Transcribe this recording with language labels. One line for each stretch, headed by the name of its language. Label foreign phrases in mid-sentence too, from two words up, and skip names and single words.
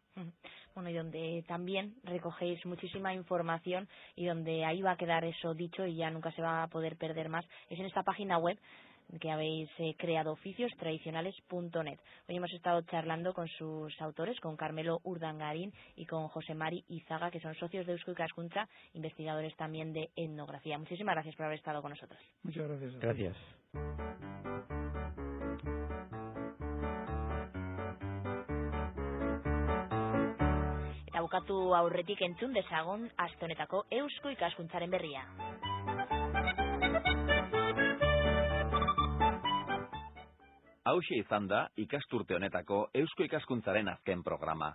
Spanish: Bueno, y donde también recogéis muchísima información y donde ahí va a quedar eso dicho y ya nunca se va a poder perder más, es en esta página web que habéis creado, oficiostradicionales.net. Hoy hemos estado charlando con sus autores, con Carmelo Urdangarín y con José Mari Izaga, que son socios de Eusko Ikaskuntza, investigadores también de etnografía. Muchísimas gracias por haber estado con nosotros. Muchas gracias. Gracias.
Basque: Eta bukatu aurretik entzun dezagun aste honetako Eusko Ikaskuntzaren berria. Hauxe izan da ikasturte honetako Eusko Ikaskuntzaren azken programa.